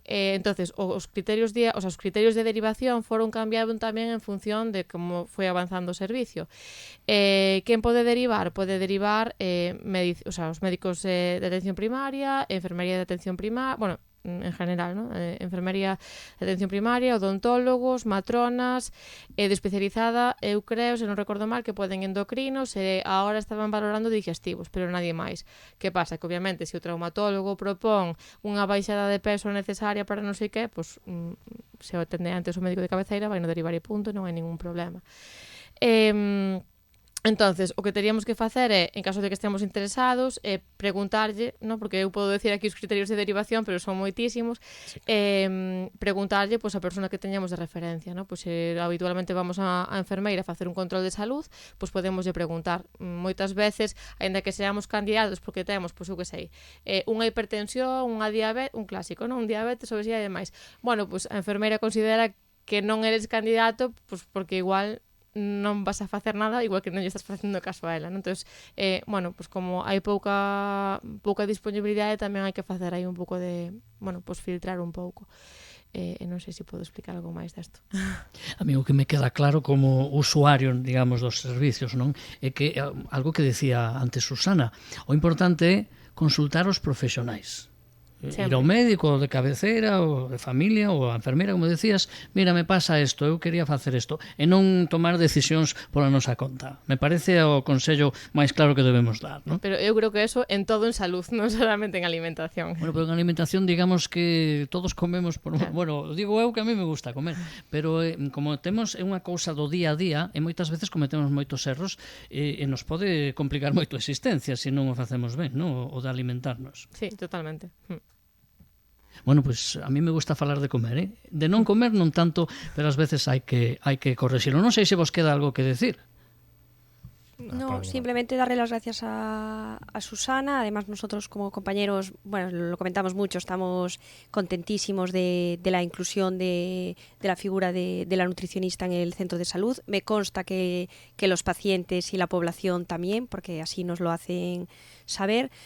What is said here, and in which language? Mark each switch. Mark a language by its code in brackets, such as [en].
[gl] Entonces, os criterios de derivación foron cambiados tamén en función de como foi avanzando o servicio. Quen pode derivar? Pode derivar os médicos de atención primaria, enfermería de atención primaria, bueno, en general, ¿no? Enfermería de atención primaria, odontólogos, matronas, de especializada, eu creo, se non recordo mal, que poden endocrinos e agora estaban valorando digestivos, pero nadie máis. Que pasa? Que obviamente se o traumatólogo propón unha baixada de peso necesaria para non sei que, pues, se o atende antes o médico de cabeceira vai no derivar e punto, non hai ningún problema. Entonces, o que teríamos que facer é, en caso de que estemos interesados, preguntarlle, no, porque eu podo decir aquí os criterios de derivación, pero son moitísimos, sí. Preguntarlle pues, a persona que teñamos de referencia, no? Pues, habitualmente vamos a enfermeira a facer un control de salud, pues podemos lle preguntar. Moitas veces, aínda que seamos candidatos porque temos, pues eu que sei, unha hipertensión, unha diabetes, un clásico, non? Un diabetes, obesidade e demais. Bueno, pues a enfermeira considera que non eres candidato, pues porque igual non vas a facer nada, igual que non lle estás facendo caso a ela, non? Entón, bueno, pues como hai pouca disponibilidade, tamén hai que facer aí un pouco de, bueno, pues filtrar un pouco. Non sei se podo explicar algo máis desto. A mí o que me queda claro como usuario, digamos, dos servicios, non? É que algo que decía antes Susana, o importante é consultar os profesionais. Ir ao médico de cabeceira ou de familia ou a enfermeira, como decías, mira, me pasa isto, eu quería facer isto, e non tomar decisións pola nosa conta. Me parece o consello máis claro que debemos dar, non? Pero eu creo que eso en todo en salud, non solamente en alimentación. Bueno, pero en alimentación digamos que todos comemos por... Bueno, digo eu que a mí me gusta comer, pero como temos unha cousa do día a día, e moitas veces cometemos moitos erros e nos pode complicar moito a existencia se non o facemos ben, non? O de alimentarnos. Sí, totalmente. Bueno, pues a mí me gusta falar de comer, ¿eh? De non comer non tanto, pero ás veces hai que correxilo. Non sei se vos queda algo que decir. [es] No, simplemente darle las gracias a Susana. Además, nosotros como compañeros, bueno, lo comentamos mucho, estamos contentísimos de la inclusión de la figura de la nutricionista en el centro de salud. Me consta que los pacientes y la población también, porque así nos lo hacen saber.